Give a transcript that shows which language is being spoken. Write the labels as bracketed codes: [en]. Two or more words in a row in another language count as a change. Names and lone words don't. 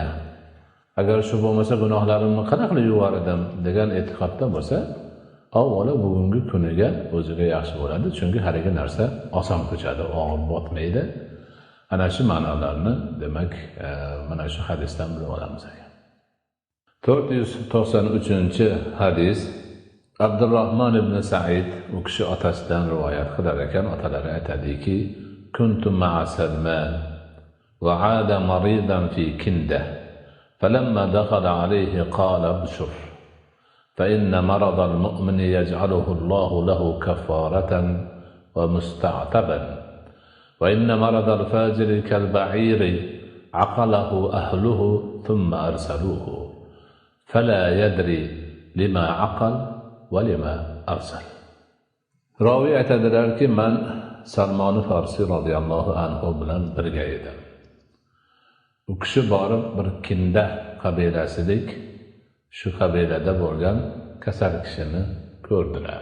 [uz] Agar shu bo'lmasa gunohlarimni qanday qilib yuvar edim degan e'tiqodda bo'lsa, avvalo bugungi kuniga o'ziga yaxshi bo'ladi, chunki har ikki narsa oson ko'chadi, og'ir botmaydi. Ana shu ma'nolarni demak mana shu hadisdan bilib olamiz ekan. 493-hadis. Abdurrahmon ibn Sa'id u kishi otasidan rivoyat qilar ekan, otalari aytadiki: [ar] "كنت مع سلمان وعاد مريضا في كندة فلما دخل عليه قال أبشر فإن مرض المؤمن يجعله الله له كفارة ومستعتبا وإن مرض الفاجر كالبعير عقله أهله ثم أرسلوه فلا يدري لم عقل ولم أرسل." [uz] Rawi aytadilarki, men Salmon Farsi [ar] رضي الله عنه [uz] bilan birga edim. U kishi borib bir Kinda qabilasilik shu qabilada bo'lgan kasal kishini ko'rdilar.